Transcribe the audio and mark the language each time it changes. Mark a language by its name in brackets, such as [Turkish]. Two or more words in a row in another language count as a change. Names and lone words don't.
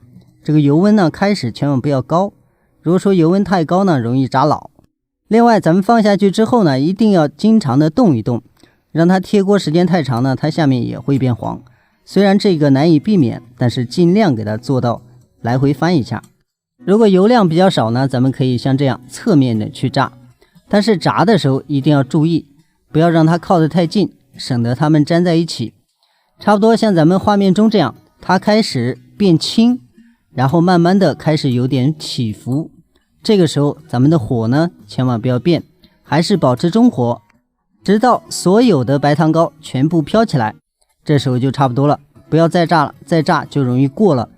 [Chinese] 這個油溫呢開始千萬不要高，如果說油溫太高呢，容易炸老。另外咱們放下去之後呢，一定要經常的動一動，讓它貼鍋時間太長呢，它下面也會變黃。雖然這個難以避免，但是盡量給它做到來回翻一下。如果油量比較少呢，咱們可以像這樣側面的去炸，但是炸的時候一定要注意，不要讓它靠得太近，省得它們粘在一起。差不多像咱們畫面中這樣，它開始變輕，然後慢慢的開始有點起伏。這個時候咱們的火呢千萬不要變，還是保持中火，直到所有的白糖糕全部飄起來，這時候就差不多了，不要再炸了，再炸就容易過了。